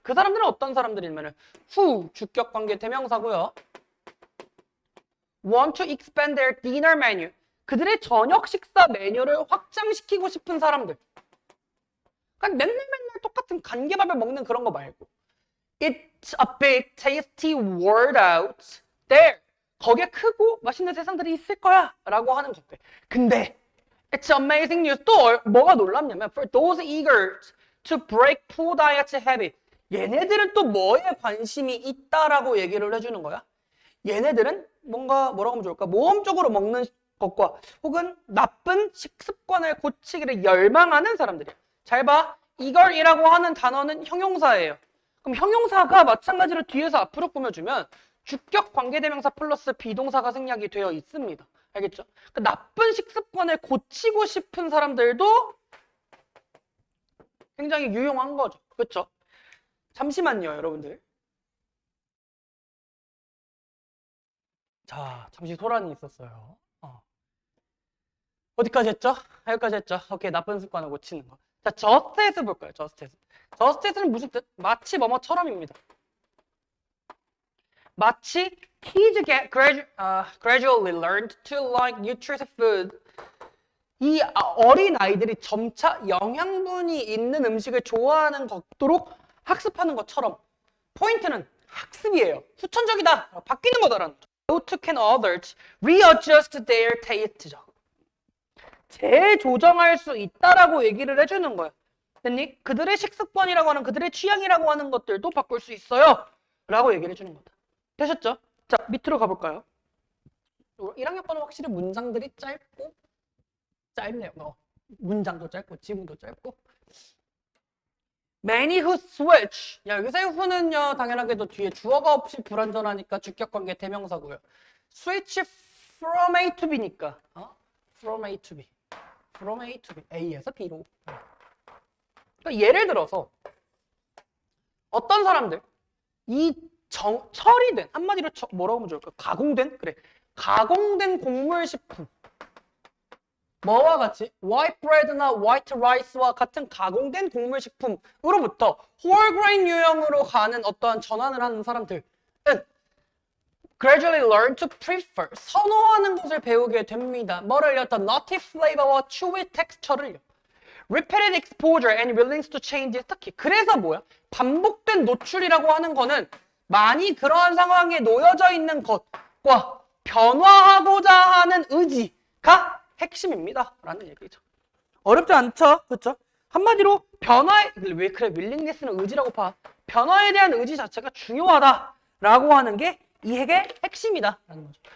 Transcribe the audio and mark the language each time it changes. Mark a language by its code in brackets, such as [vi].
[ko] 그 사람들은 어떤 사람들이냐면은 who 주격관계 대명사고요. [en] want to expand their dinner menu. [ko] 그들의 저녁 식사 메뉴를 확장시키고 싶은 사람들. 그러니까 맨날 똑같은 간계밥을 먹는 그런 거 말고 [en] It's a big tasty world out there. [ko] 거기에 크고 맛있는 세상들이 있을 거야 라고 하는 것들. 근데 [en] It's amazing news. [ko] 또 뭐가 놀랍냐면 [en] For those eager to break poor diet's habit. [ko] 얘네들은 또 뭐에 관심이 있다라고 얘기를 해주는 거야. 얘네들은 뭐라고 하면 좋을까? 모험적으로 먹는 것과 혹은 나쁜 식습관을 고치기를 열망하는 사람들이야. 잘 봐. 이걸이라고 하는 단어는 형용사예요. 그럼 형용사가 마찬가지로 뒤에서 앞으로 꾸며주면 주격 관계대명사 플러스 비동사가 생략이 되어 있습니다. 알겠죠? 그러니까 나쁜 식습관을 고치고 싶은 사람들도 굉장히 유용한 거죠. 그렇죠? 잠시만요, 여러분들. 자, 잠시 소란이 있었어요. 어디까지 했죠? 여기까지 했죠? 오케이, 나쁜 습관을 고치는 거. 자, 저스트에서 볼까요? 저스트에서. 저스트에서는 무슨 뜻? 마치 뭐뭐처럼입니다. 마치 [en] kids get gradually learned to like nutritious food. [ko] 이 어린 아이들이 점차 영양분이 있는 음식을 좋아하는 것도록 학습하는 것처럼 포인트는 학습이에요. 후천적이다. 바뀌는 거다라는 거죠. [en] How can others readjust their taste죠. [ko] 재조정할 수 있다라고 얘기를 해주는 거야. 됐니? 그들의 식습관이라고 하는 그들의 취향이라고 하는 것들도 바꿀 수 있어요. 라고 얘기를 해주는 거다. 되셨죠? 자, 밑으로 가볼까요? 1학년 거는 확실히 문장들이 짧네요. 문장도 짧고 지문도 짧고. [en] Many who switch. [ko] 야, 여기서의 who는요, 당연하게도 뒤에 주어가 없이 불완전하니까 주격관계 대명사고요. [en] switch from A to B니까. from A to B. from A to B. [ko] A에서 B로. 그러니까 예를 들어서 어떤 사람들 이 처리된 한마디로 뭐라고 하면 좋을까? 가공된? 그래. 가공된 곡물식품. 뭐와 같이? [en] white bread [ko] 나 [en] white rice [ko] 와 같은 가공된 곡물식품으로부터 [en] whole grain [ko] 유형으로 가는 어떠한 전환을 하는 사람들은 [en] gradually learn to prefer [ko] 선호하는 것을 배우게 됩니다. 뭐를요? [en] The nutty flavor와 chewy texture를요. Repeated exposure and willingness to change is the key. [ko] 그래서 뭐야? 반복된 노출이라고 하는 거는 많이 그러한 상황에 놓여져 있는 것과 변화하고자 하는 의지가 핵심입니다. 라는 얘기죠. 어렵지 않죠? 그렇죠? 한마디로 왜 그래? willingness는 의지라고 봐. 변화에 대한 의지 자체가 중요하다라고 하는 게 이 핵의 핵심이다. 라는 거죠.